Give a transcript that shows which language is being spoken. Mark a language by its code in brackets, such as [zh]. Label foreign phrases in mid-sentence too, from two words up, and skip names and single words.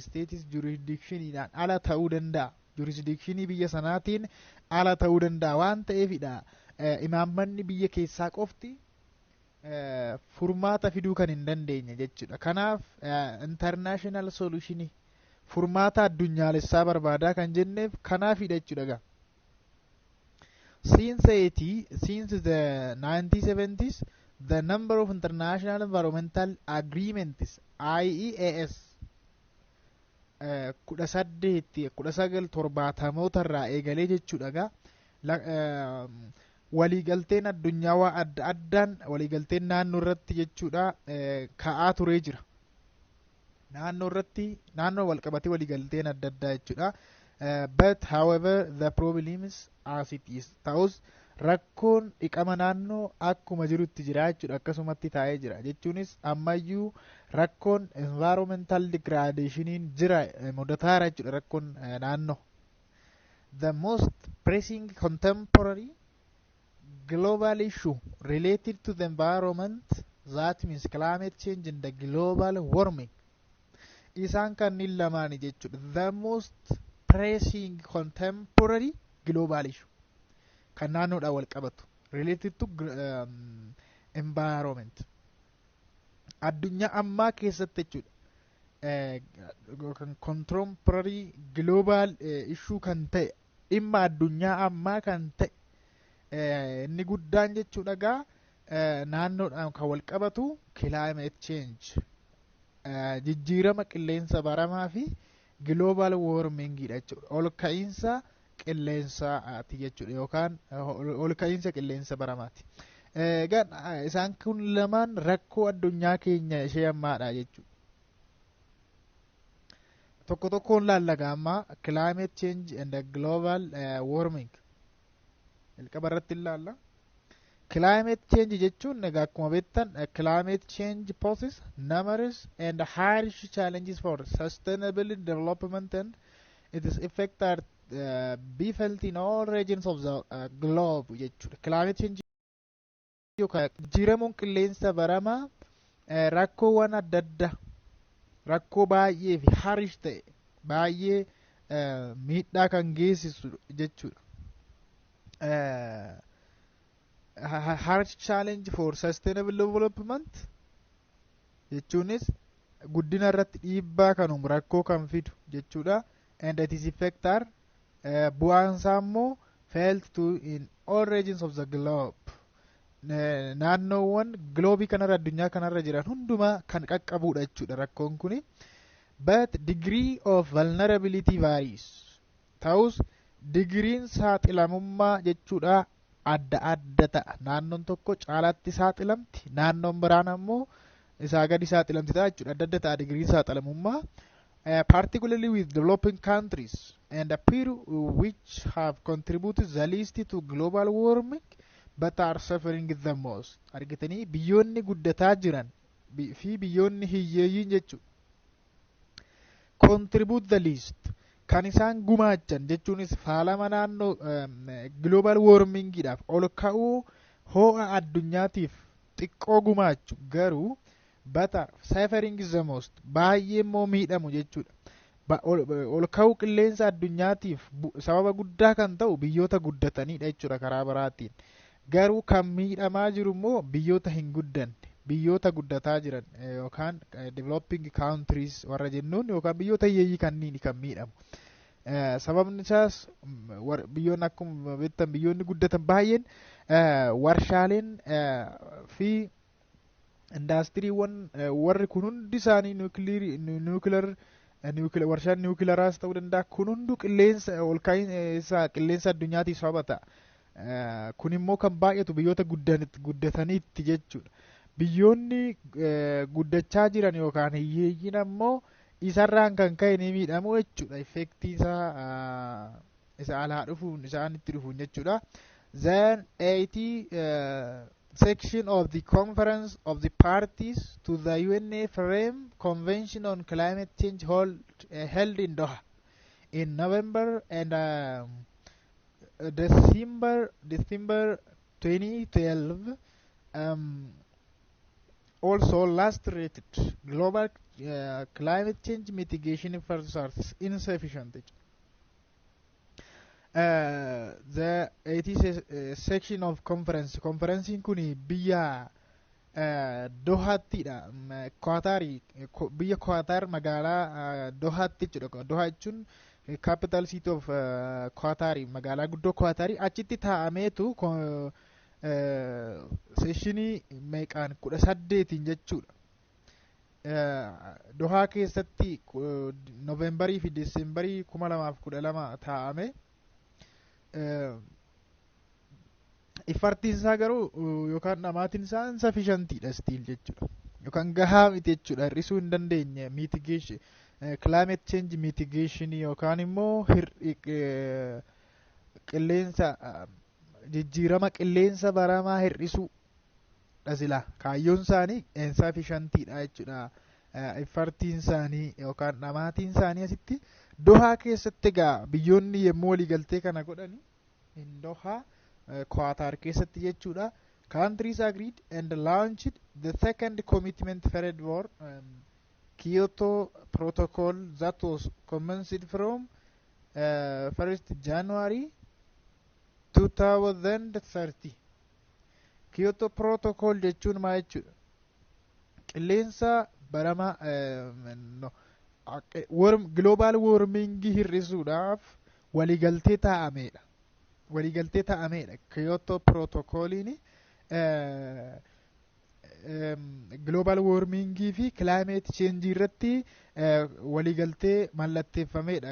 [en] Status jurisdictioniidhaan [om] ala ta'uu danda'a. Jurisdictionii biyya sanaatiin ala ta'uu danda'a waan ta'eefidha. Imaammanni biyya keessaa qofti furmaata fiduu kan hin dandeenye jechuudha. Kanaaf [en] international solution [om] furmaata addunyaalessaa barbaadaa kan jenneef kanaafidha jechuudha. [en] Since the 1970s, the number of international environmental agreements IEAS 1870 [om] irraa eegalee jechuudha. Waliigalteen addunyaawaa adda addaan waliigalteen naannoo irratti jechuudha ka'aa turee jira. Naannoo walqabatee waliigalteen adda addaa jechuudha. [en] But however the problem is as it is. [om] Ta'us rakkoon dhiqama naannoo akkuma jirutti jira jechuudha. Akkasumatti taa'ee jira jechuunis ammayyuu rakkoon [en] environmental degradationiin [om] jira mudataara jechuudha. Rakkoon naannoo. [en] The most pressing contemporary global issue related to the environment, that means climate change and the global warming, [om] isaan kanneen lamaani jechuudha. [en] The most pressing contemporary global issue [om] kan naannoodhaan wal qabatu [en] related to environment [om] addunyaa ammaa keessatti jechuudha. [en] Contemporary global issue [om] kan ta'e dhimma addunyaa ammaa kan ta'e inni guddaan jechuudha gaa naannoodhaan kan wal qabatu [en] climate change [om] jijjiirama qilleensa baramaa fi [en] global warming [om] dha jechuudha. Ol ka'iinsa qilleensaati jechuudha yookaan ol ka'iinsa qilleensa baramaati. Isaan kun lamaan rakkoo addunyaa keenya ishee ammaadha jechuudha. Tokko tokkoon laallaga amma [en] climate change and global warming [om] jalqaba irratti ilaalla. [en] Climate change [om] jechuun egaa akkuma beektan [en] climate change poses numerous and harsh challenges for sustainable development and its effects are be felt in all regions of the globe jechuudha. Climate change [om] yookaan jijjiiramuun qilleensa baramaa rakkoowwan adda addaa rakkoo baay'ee fi harish ta'e baay'ee miidhaa kan geessisu jechuudha. [en] Harsh challenge for sustainable development [om] jechuunis guddina irratti dhiibbaa kan uumu rakkoo kan fidu jechuudha. [en] And its effect are [om] bu'aansaa immoo [en] felt to in all regions of the globe. [om] Naannoowwan gloobii kanarra addunyaa kanarra jiran hundumaa kan qaqqabuudha jechuudha rakkoon kuni. [en] But degree of vulnerability varies. [om] Ta'us digriin saaxilamummaa jechuudha adda adda ta'a. Naannoon tokko caalaatti saaxilamti, naannoon biraan ammoo isaa gadi saaxilamti ta'a jechuudha. Adda adda ta'a digriin saaxilamummaa. [en] Particularly with developing countries and appear which have contributed the least to global warming but are suffering the most. [om] Argitanii biyyoonni guddataa jiran fi biyyoonni hiyyeeyyiin jechuudha. [en] Contribute the least. [om] Kan isaan gumaachan jechuunis faalama naannoo global warmingidhaaf ol ka'uu ho'a addunyaatiif xiqqoo gumaachu garuu [en] but are suffering the most. [om] Baay'ee immoo miidhamu jechuudha. Ol ka'uu qilleensa addunyaatiif sababa guddaa kan ta'u biyyoota guddataniidha jechuudha karaa biraatiin. Garuu kan miidhamaa jiru immoo biyyoota hin guddanne biyyoota guddataa jiran yookaan [en] developing countries [om] warra jennuun yookaan biyyoota hiyyeeyyii kanniin kan miidhamu. Sababni isaas biyyoonni akkuma beektan biyyoonni guddatan baay'een warshaaleen fi indaastiriiwwan warri kun hundi isaanii warshaan niwukileeraas ta'uu danda'a. Kun hundu qilleensa ol ka'iinsa qilleensa addunyaatiif sababa ta'a. Kun immoo kan baay'atu biyyoota guddataniitti jechuudha. Biyyoonni guddachaa jiran yookaan hiyyeeyyiin ammoo isarraan kan ka'e ni miidhamu jechuudha. Effektii isaa isa alaa dhufuun isaanitti dhufuun jechuudha. [en] Then 80 section of the conference of the parties to the UNA frame convention on climate change held in Doha in November and December 2012 also illustrated global climate change mitigation efforts are insufficient. The 80 section of conferencing [om] kuni biyya Dohattidha. Biyya Qatar magaalaa Dohatti jechuudha. Doha jechuun [en] capital city of Qatar [om] magaalaa guddoo Qatar achitti taa'ameetu sessionii meeqaan 18 jechuudha. Dohaa keessatti Noovembarii fi Diseembarii 2012 taa'ame. Iffartiin isaa garuu yookaan dhamaatiin isaa insufficientidha still jechuudha. Yookaan gahaa miti jechuudha. Hir'isuu hin dandeenye mitigation [en] climate change mitigation [om] yookaan immoo qilleensa jijjiirama qilleensa baramaa hir'isuu dhasila. Kaayyoon isaanii insufficientidha jechuudha. Iffartiin isaanii yookaan dhamaatiin isaanii asitti Dohaa keessatti egaa biyyoonni yemmuu waliigaltee kana godhani in Dohaa Qatar keessatti jechuudha. [en] Countries agreed and launched the second commitment framework Kyoto Protocol that was commenced from 1st January 2030. [om] Kyoto Protocol jechuun maal jechuudha? Qilleensa baramaa no, [en] global warming [om] hir'isuudhaaf waliigaltee taa'amedha. Waliigaltee taa'amedha. Kyoto Protocoliin [en] global warming [om] fi [en] climate change [om] irratti waliigaltee mallatteeffamedha.